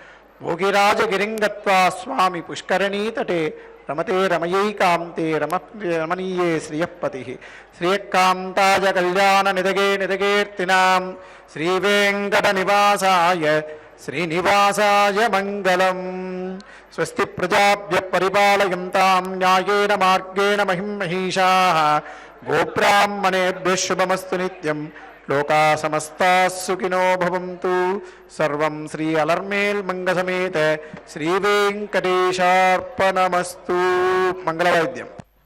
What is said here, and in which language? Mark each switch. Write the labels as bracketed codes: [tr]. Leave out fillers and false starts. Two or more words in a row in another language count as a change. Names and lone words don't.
[sa] భోగిరాజగిరింగత్వా స్వామి పుష్కరణీతటే రమతే రమయైకాంతే రమణీయే శ్రియపతి శ్రియకాంతాయ కళ్యాణ నిదగేర్తినాం శ్రీవేంకట నివాసాయ శ్రీనివాసాయ మంగళం. స్వస్తి ప్రజాభ్య పరిపాలయంతాం న్యాయేన మార్గేణ మహిమహీషాః గోబ్రాహ్మణేభ్యః శుభమస్తు నిత్యం లోకా సమస్తాః సుఖినో భవంతు. సర్వం శ్రీ అలర్మేల్ మంగళ సమేత శ్రీ వెంకటేశార్పణమస్తు. [te] మంగళవాద్యం.